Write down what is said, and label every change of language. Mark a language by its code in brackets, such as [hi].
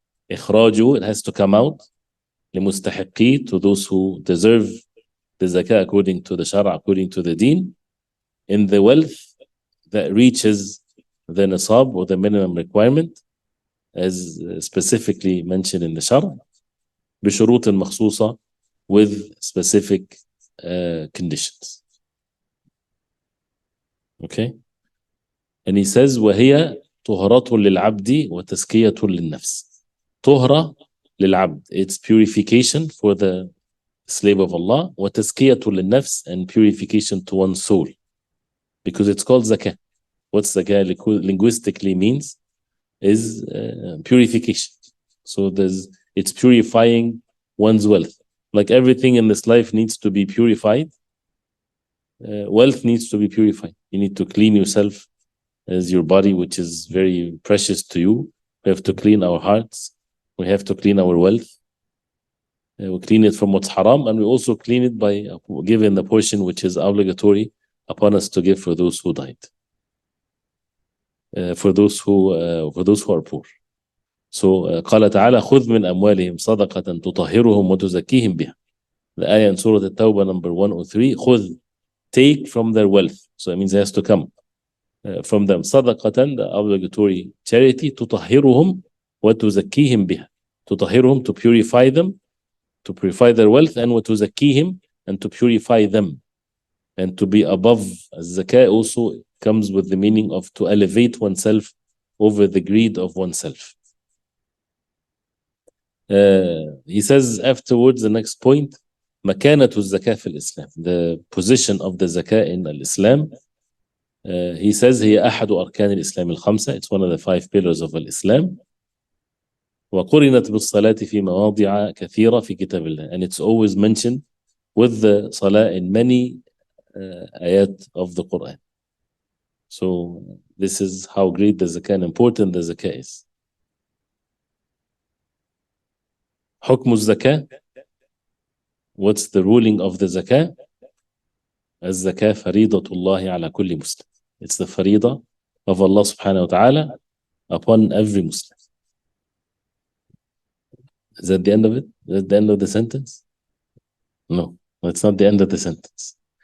[en] إخراجه, it has to come out. لمستحقي, to those who deserve the zakah according to the shara, according to the deen, in the wealth that reaches the nisab, or the minimum requirement, as specifically mentioned in the shara. [ar] بشروط مخصوصة, [en] with specific conditions. Okay, and he says [ar] وهي طهرة للعبد وتزكية للنفس. طهرة للعبد, [en] it's purification for the slave of Allah, [ar] وتزكية للنفس, [en] and purification to one's soul, because it's called zakah. What zakah linguistically means is purification. So it's purifying one's wealth. Like everything in this life needs to be purified, wealth needs to be purified. You need to clean yourself as your body, which is very precious to you. We have to clean our hearts. We have to clean our wealth. We clean it from what's haram, and we also clean it by giving the portion which is obligatory upon us to give for those who died, for those who are poor. [ar] So قال تعالى خذ من أموالهم صدقة تطهرهم وتزكيهم بها. [en] The ayah in Surah At-Tawbah number 103, خذ, take from their wealth. So it means it has to come from them. [ar] صدقة, [en] the obligatory charity, [ar] تطهرهم وتزكيهم بها. [en] تطهرهم, to purify them, to purify their wealth, and وتزكيهم, and to purify them, and to be above. Zakah also comes with the meaning of to elevate oneself over the greed of oneself. He says afterwards, the next point, [ar] مكانة الزكاة في الإسلام, [en] the position of the zakah in Islam. He says [ar] هي أحد أركان الإسلام الخمسة, [en] it's one of the 5 pillars of Islam. [ar] وقرنت بالصلاة في مواضع كثيرة في كتاب الله, [en] and it's always mentioned with the salah in many ayat of the Quran. So this is how great the zakah and important the zakah is. [ar] حكم الزكاة, [en] what's the ruling of the zakah? [ar] الزكاة فريضة الله على كل مسلم. [en] It's the فريضة of Allah subhanahu wa ta'ala upon every Muslim. Is that the end of it? Is that the end of the sentence? No, it's not the end of the sentence.